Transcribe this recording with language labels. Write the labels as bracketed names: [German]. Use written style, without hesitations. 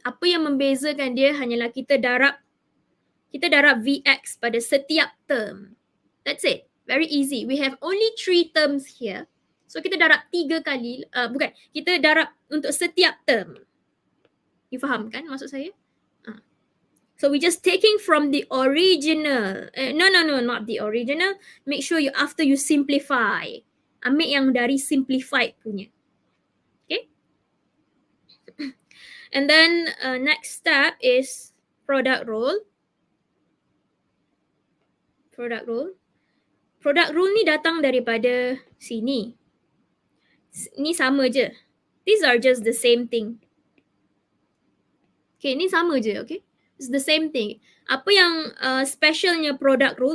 [Malay] Apa yang membezakan dia hanyalah kita darab Vx pada setiap term. [English] That's it. Very easy. We have only 3 terms here. [Malay] So kita darab 3 kali, kita darab untuk setiap term. You faham kan maksud saya? [English] So we just taking from the original. No, not the original. Make sure after you simplify, [Malay] ambil yang dari simplified punya. [English] Okay? And then next step is product rule. Product rule [Malay] ni datang daripada sini. Ni sama je. [English] These are just the same thing. Okay, [Malay] ni sama je, [English] okay? It's the same thing. [Malay] Apa yang specialnya product rule?